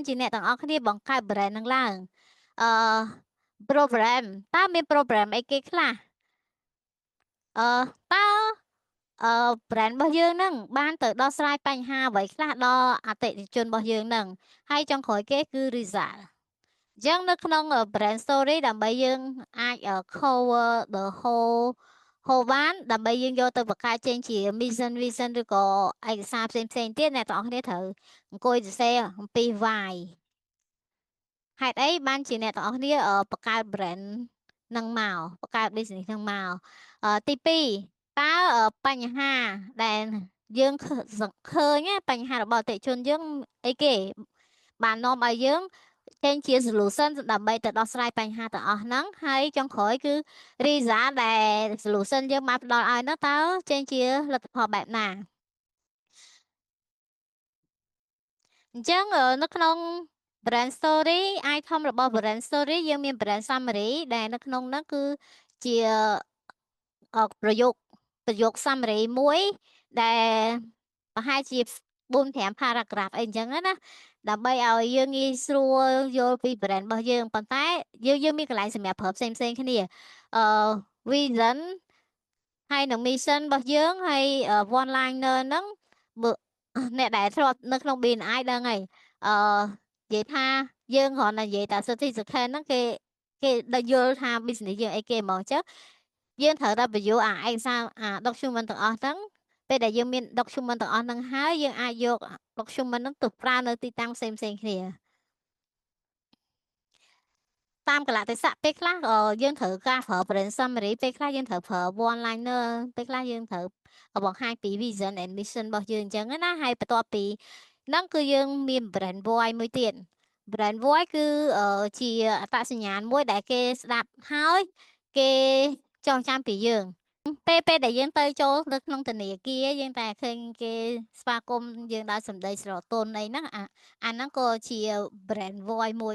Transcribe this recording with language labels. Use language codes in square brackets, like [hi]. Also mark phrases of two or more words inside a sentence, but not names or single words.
[km] ជាអ្នកទាំងអស់គ្នាបង្កើត brand នឹងឡើងអឺ program តើមាន program អីគេខ្លះតើbrand របស់យើងហ្នឹងបានទៅដោះស្រាយបញ្ហាអ្វីខ្លះដល់អតិថិជនរបស់យើង ហ្នឹងហើយចុងក្រោយគេគឺ result អញ្ចឹងនៅក្នុង [en] brand story [km] ដើម្បីយើងអាច [en] cover the whole [km] បានដើម្បីយើងយកទៅបង្កើតចេញជា mission vision ឬក៏ឯកសារផ្សេងទៀតអ្នកទាំងអស់គ្នាត្រូវអង្គុយសរសេរអំពី why ហេតុអីបានជា អ្នកទាំងអស់គ្នាបង្កើត brand នឹងមកបង្កើត business នឹងមកទី2តើបញ្ហាដែលយើងឃើញបញ្ហារបស់អតិថិជនយើងអីគេបាននាំឲ្យយើងចេញជា solution ដើម្បីទៅដោះស្រាយបញ្ហាទាំងអស់ហ្នឹងហើយចុងក្រោយគឺ result ដែល solution យើងបានផ្ដល់ឲ្យនោះតើចេញជាលទ្ធផលបែបណា អញ្ចឹងនៅក្នុង [en] brand story item [km] របស់ [en] brand story [km] យើងមាន [en] brand summary [km] ដែលនៅក្នុងនោះគឺជាប្រយោគ summary មួយដែលប្រហែលជា 4-5 paragraph អីអញ្ចឹងណាដើម្បីឲ្យយើងងាយស្រួលយល់ពី brand របស់យើងប៉ុន្តែយើងមានកន្លែងសម្រាប់ប្រើផ្សេង គ្នាvision ហើយនឹង mission របស់យើងហើយ [en] one liner [km] ហ្នឹងអ្នកដែលធ្លាប់នៅក្នុង BNI ដឹងហើយនិយាយថាយើងគ្រាន់តែនិយាយតែ certificate ហ្នឹងគេដល់យល់ថា business យើងអីគេហ្មងចឹងយើងត្រូវតែបញ្យល់ឯកសារdocument ទាំងអស់ហ្នឹងពេលដែលយើងមាន document ទាំងអស់ហ្នឹងហើយយើងអាចយក document ហ្នឹងទៅប្រើនៅទីតាំងផ្សេងគ្នា តាមកលៈទេសៈពេលខ្លះយើងត្រូវការប្រើ [en] brand summary [km] ពេលខ្លះយើងត្រូវប្រើ [en] one liner [km] ពេលខ្លះយើងត្រូវបង្ហាញពី [en] vision and mission [km] របស់យើងអញ្ចឹងណាហើយបន្ទាប់ពីហ្នឹងគឺយើងមាន [en] brand voice [km] មួយទៀត [en] brand voice [km] គឺជាអត្តសញ្ញាណមួយដែល គេស្ដាប់ហើយគេចងចាំពីយើងពេលដែលយើងទៅចូលនៅក្នុងធនាគារយើងតែឃើញគេស្វាគមន៍យើងដោយសម្ដីស្រទន់អីហ្នឹងអាហ្នឹងក៏ជា [en] brand voice [km] មួយ